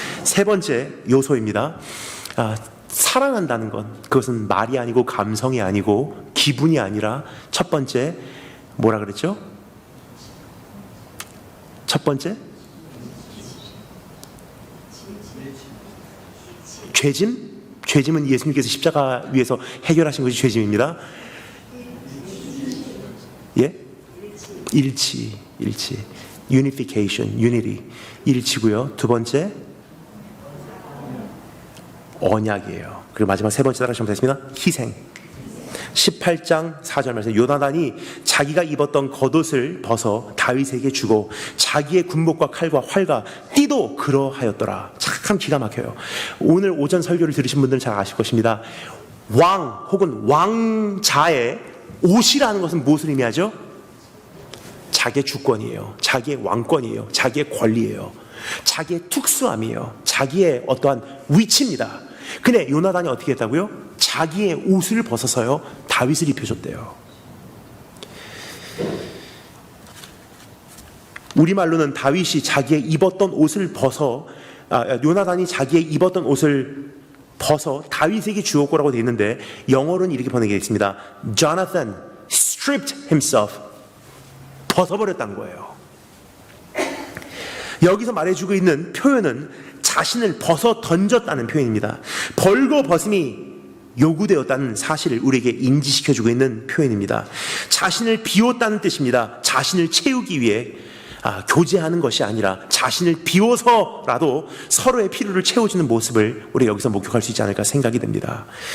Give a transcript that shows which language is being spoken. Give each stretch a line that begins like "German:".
Korean: 세 번째 요소입니다. 사랑한다는 건, 그것은 말이 아니고 감성이 아니고 기분이 아니라, 첫 번째 뭐라 그랬죠? 첫 번째 죄짐? 죄짐은 예수님께서 십자가 위에서 해결하신 것이 죄짐입니다. 예? 일치.
English: unification, unity, 일치고요.
Korean: 두 번째 언약이에요. 그리고 마지막 세 번째 따라하시면 되겠습니다. 희생. 18장 4절 말씀, 요나단이 자기가 입었던 겉옷을 벗어 다윗에게 주고 자기의 군복과 칼과 활과 띠도 그러하였더라. 참 기가 막혀요. 오늘 오전 설교를 들으신 분들은 잘 아실 것입니다. 왕 혹은 왕자의 옷이라는 것은 무엇을 의미하죠? 자기의 주권이에요. 자기의 왕권이에요. 자기의 권리예요. 자기의 특수함이에요. 자기의 어떠한 위치입니다. 근데 요나단이 어떻게 했다고요? 자기의 옷을 벗어서요, 다윗을 입혀줬대요. 우리말로는 다윗이 자기의 입었던 옷을 벗어, 요나단이 자기의 입었던 옷을 벗어 다윗에게 주었고라고 되어 있는데, 영어로는 이렇게 번역되어 있습니다.
English: Jonathan stripped himself.
Korean: 벗어버렸다는 거예요. 여기서 말해주고 있는 표현은 자신을 벗어 던졌다는 표현입니다. 벌거벗음이 요구되었다는 사실을 우리에게 인지시켜주고 있는 표현입니다. 자신을 비웠다는 뜻입니다. 자신을 채우기 위해 교제하는 것이 아니라 자신을 비워서라도 서로의 필요를 채워주는 모습을 우리가 여기서 목격할 수 있지 않을까 생각이 됩니다.